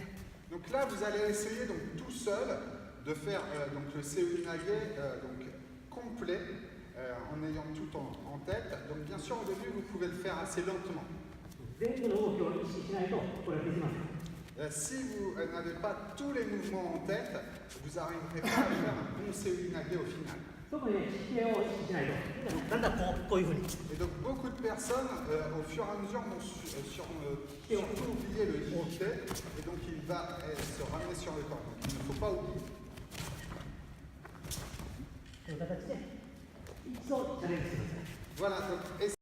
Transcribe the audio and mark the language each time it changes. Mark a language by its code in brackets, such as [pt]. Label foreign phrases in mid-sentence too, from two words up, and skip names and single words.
[fr] Donc là vous allez essayer donc tout seul de faire donc le Seoi-nage donc complet en ayant tout en tête. Donc bien sûr au début vous pouvez le faire assez lentement. [ja] 全部の動きを意識しないとこれはできません [fr] Si vous n'avez pas tous les mouvements en tête, vous n'arriverez pas à faire un bon Seoi-nage au final. [ja] 特にね姿勢を意識しないとだんだんこういうふうに [fr] Et donc beaucoup de personnes, au fur et à mesure, vont surtout oublier le hikite, et donc il va se ramener sur le corps. Donc il ne faut pas oublier. [ja] という形で一度チャレンジしてください [fr] Voilà, donc